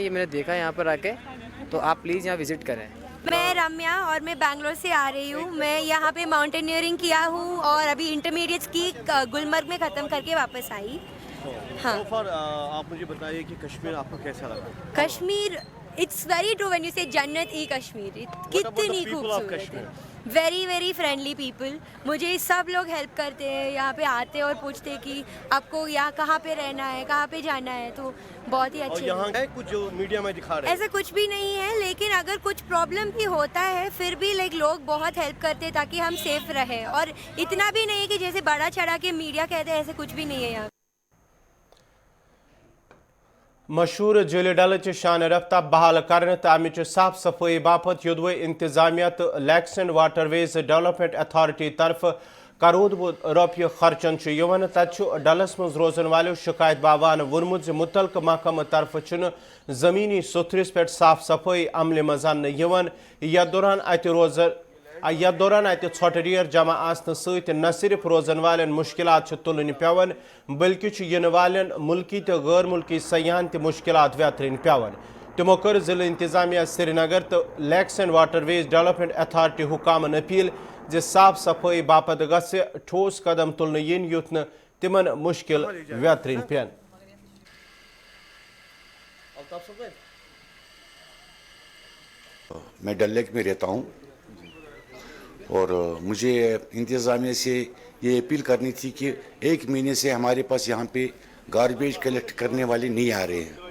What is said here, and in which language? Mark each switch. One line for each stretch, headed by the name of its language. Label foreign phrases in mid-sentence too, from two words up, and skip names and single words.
Urdu: یہ میں نے دیکھا ہے یہاں پر آ کے، تو آپ پلیز یہاں وزٹ کریں. میں رمیا اور میں بنگلور سے آ رہی ہوں. میں یہاں پہ ماؤنٹینئرنگ کیا ہوں اور ابھی انٹرمیڈیٹس کی گلمرگ میں ختم کر کے واپس آئی. ہاں، آپ مجھے بتائیے کہ کشمیر آپ کو کیسا لگا؟
English: Kashmir it's very true when you say جنت ای کشمیر.
Urdu: کتنی خوبصورت ہے.
English: very very friendly people.
Urdu: مجھے سب لوگ ہیلپ کرتے ہیں، یہاں پہ آتے اور پوچھتے کہ آپ کو یہاں کہاں پہ رہنا ہے، کہاں پہ جانا ہے، تو بہت ہی اچھے. یہاں ہے کچھ جو میڈیا میں دکھا رہے ہیں؟ ایسا کچھ بھی نہیں ہے، لیکن اگر کچھ پرابلم بھی ہوتا ہے پھر بھی لوگ بہت ہیلپ کرتے ہیں تاکہ ہم سیف رہیں. اور اتنا بھی نہیں کہ جیسے بڑا چڑھا کے میڈیا کہتے ہیں، ایسے کچھ بھی نہیں ہے یہاں.
Kashmiri: مشہور جیل ڈل شان رفتہ بحال کرنے تو امچ صاف صفائی باپت یودوے انتظامیہ تو لیکس اینڈ واٹر ویز ڈیولپمنٹ اتھارٹی طرف کرود بود روپیہ خرچن تت ڈلس مز روزن والو شکایت باوان ورمت متعلقہ محکمہ طرف زمینی ستھرس پہ صاف صفائی عمل مز یتھ دوران اتہ ژھۄٹہٕ ڈیر جمع آسنہ ست نہ صرف روزن والن مشکلات تلن پیوان بلکہ ین والن ملکی تو غیر ملکی سیاحن تہ مشکلات ویترن پیوان. تمو کر ضلع انتظامیہ سری نگر تو لیکس اینڈ واٹر ویز ڈیولپمنٹ اتھارٹی حکامن اپیل صاف صفائی باپت گژھِ ٹھوس قدم تلنہٕ ین یُتھ نہٕ تمن مشکل ویترن پین.
Urdu: میں ڈل لیک میں رہتا ہوں اور مجھے انتظامیہ سے یہ اپیل کرنی تھی کہ 1 مہینے سے ہمارے پاس یہاں پہ گاربیج کلیکٹ کرنے والے نہیں آ رہے ہیں.